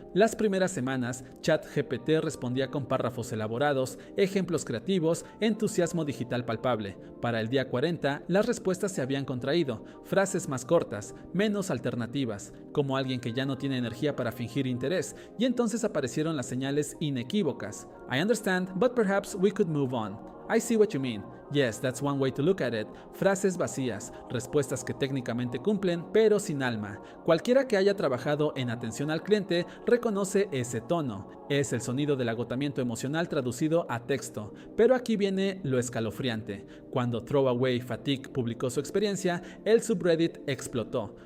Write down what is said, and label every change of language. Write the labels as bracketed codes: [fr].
[es] Las primeras semanas, ChatGPT respondía con párrafos elaborados, ejemplos creativos, entusiasmo digital palpable. Para el día 40, las respuestas se habían contraído, frases más cortas, menos alternativas, como alguien que ya no tiene energía para fingir interés, y entonces aparecieron las señales inequívocas. [en] I understand, but perhaps we could move on. I see what you mean. Yes, that's one way to look at it. [es] Frases vacías, respuestas que técnicamente cumplen, pero sin alma. Cualquiera que haya trabajado en atención al cliente reconoce ese tono. Es el sonido del agotamiento emocional traducido a texto. Pero aquí viene lo escalofriante. Cuando Throwaway Fatigue publicó su experiencia, el subreddit explotó.